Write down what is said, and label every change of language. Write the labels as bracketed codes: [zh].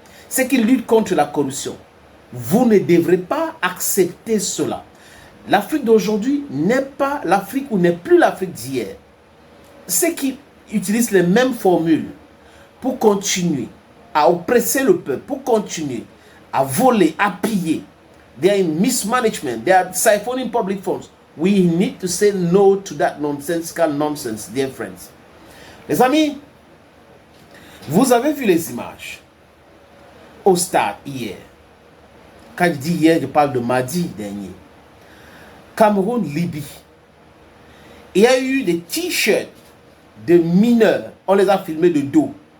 [fr] Ceux qui luttent contre la corruption, vous ne devrez pas accepter cela. L'Afrique d'aujourd'hui n'est pas l'Afrique ou n'est plus l'Afrique d'hier. Ceux qui utilisent les mêmes formules pour continuer à oppresser le peuple, pour continuer à voler, à piller. [en] They are in mismanagement. They are siphoning public funds. We need to say no to that nonsensical nonsense, dear friends. [fr] Les amis, vous avez vu les images au stade hier. Quand je dis hier, je parle de mardi dernier. Cameroun, Libye. Il y a eu des t-shirts de mineurs. On les a filmés de dos.